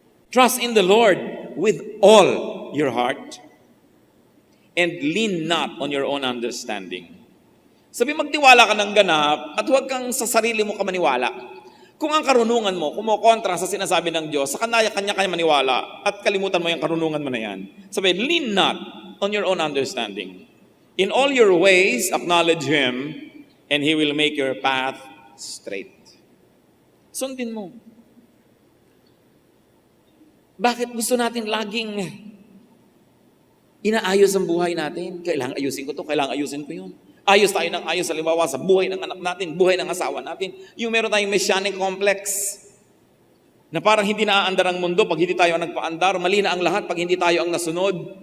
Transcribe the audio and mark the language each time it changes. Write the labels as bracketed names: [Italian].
[English] Trust in the Lord with all your heart and lean not on your own understanding. [Filipino] Sabi, magtiwala ka ng ganap at huwag kang sa sarili mo ka maniwala. Kung ang karunungan mo kumukontra sa sinasabi ng Diyos, sa kanya maniwala at kalimutan mo yung karunungan mo na yan. [English] Sabi, lean not on your own understanding. In all your ways, acknowledge Him and He will make your path straight. [Filipino] Sundin mo. Bakit gusto natin laging inaayos ang buhay natin? Kailangan ayusin ko to, kailangan ayusin ko yun. Ayos tayo ng ayos, halimbawa sa buhay ng anak natin, buhay ng asawa natin. Yung meron tayong messianic complex na parang hindi naaandar ang mundo pag hindi tayo ang nagpaandar, mali na ang lahat pag hindi tayo ang nasunod.